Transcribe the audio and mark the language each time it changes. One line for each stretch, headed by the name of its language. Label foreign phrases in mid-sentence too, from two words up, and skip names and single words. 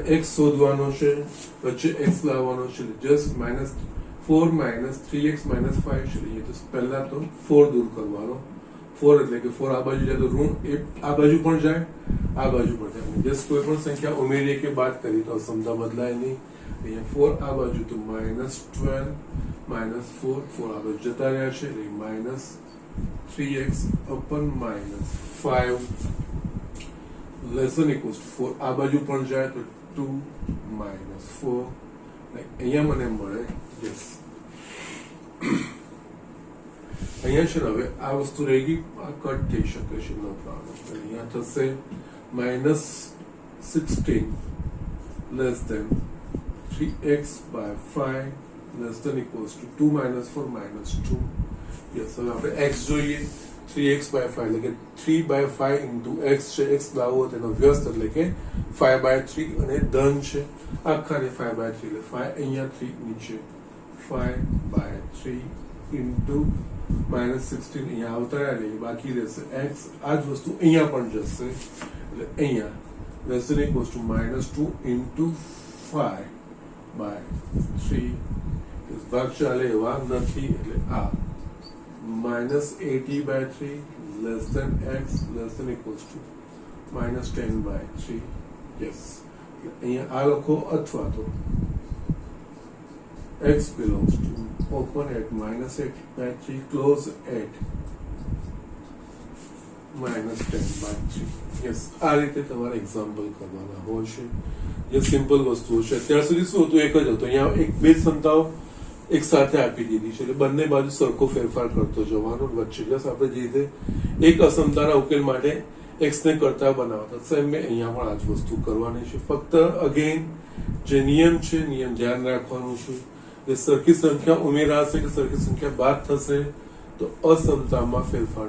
Gujarati: x શોધવાનો છે વચ્ચે x લાવવાનો છે જસ્ટ -4 3x -5 છે તો પહેલા તો 4 દૂર કરવાનો 4 એટલે કે 4 આ બાજુ જાય તો ઋણ એ આ બાજુ પણ જાય આ બાજુ પણ જાય જસ્ટ કોઈ પણ સંખ્યા ઉમેરીએ કે બાદ કરી તો અસમતા બદલાય નહીં અહીંયા 4 આ બાજુ તો -12 -4 4 આ બાજુ જતા રહ્યા છે એટલે -3x
English: upon -5 less than equals to
Gujarati: 4 આ બાજુ પણ જાય તો 2 -4 અહીંયા મને મળે યસ અહીંયા છે ને હવે આ વસ્તુ રહી ગઈ આ કટ થઈ શકે છે
English: no problem
Gujarati: અહીંયા થશે
English: -16 less than 3x by 5 less than equals to 2 -4 -2 યસ
Gujarati: હવે આપણે x જોઈએ
English: 3x by 5
Gujarati: એટલે કે 3 by 5 into x છે x લાવો તેનો વ્યસ્ત એટલે કે 5 by 3 અને ધન છે આખાને 5 by 3 એટલે 5 અહીંયા 3 નીચે 5 by 3 into -16 અહીંયા આવતા રહે બાકી રહેશે x આ જ વસ્તુ અહીંયા પણ જશે એટલે અહીંયા
English: less than equals to
Gujarati: -2 into 5 by 3 ભાગ ચાલે એવા નથી એટલે આ -80 by 3
English: less than x less than equals to
Gujarati: -10 by 3 yes અહીંયા આ લખો અથવા તો
English: x belongs to open at -8 by 3 close at -10 by 3
Gujarati: yes આ રીતે તમારે એક્ઝામ્પલ કરવાના હોય છે જે સિમ્પલ વસ્તુ છે અત્યાર સુધી શું હતું એક જ હતું અહીંયા એક બે સંખ્યાઓ એક સાથે આપી દીધી છે એટલે બંને બાજુ સરખો ફેરફાર કરતો જવાનો વચ્ચે જસ આપણે જે રીતે એક અસમતાના ઉકેલ માટે x ને કરતા બનાવતા સેમ મેં અહીંયા પણ આ જ વસ્તુ કરવાની છે ફક્ત અગેન જે નિયમ છે નિયમ ધ્યાન રાખવાનું છે જે સરખી સંખ્યા ઉમેરાશે કે સરખી સંખ્યા બાદ થશે તો અસમતામાં ફેરફાર